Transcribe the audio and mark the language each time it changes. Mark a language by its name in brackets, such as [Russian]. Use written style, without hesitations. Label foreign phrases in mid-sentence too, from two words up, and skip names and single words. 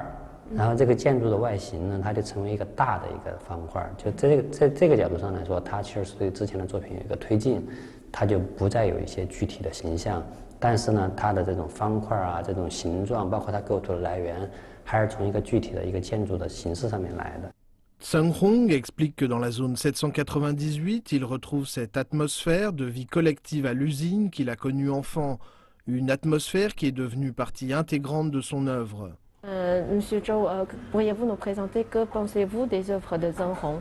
[Chinese] 然后这个建筑的外形呢，它就成为一个大的一个方块。就这个角度上来说，它其实是对之前的作品有一个推进，它就不再有一些具体的形象。但是呢，它的这种方块啊，这种形状，包括它构图的来源，还是从一个具体的一个建筑的形式上面来的。 [French] Zheng Hong explique que dans la zone 798, il retrouve cette atmosphère de vie collective à l'usine qu'il a connue enfant, une atmosphère qui est devenue partie intégrante de son œuvre. Monsieur Zhou, pourriez-vous nous présenter que pensez-vous des œuvres de Zheng Hong?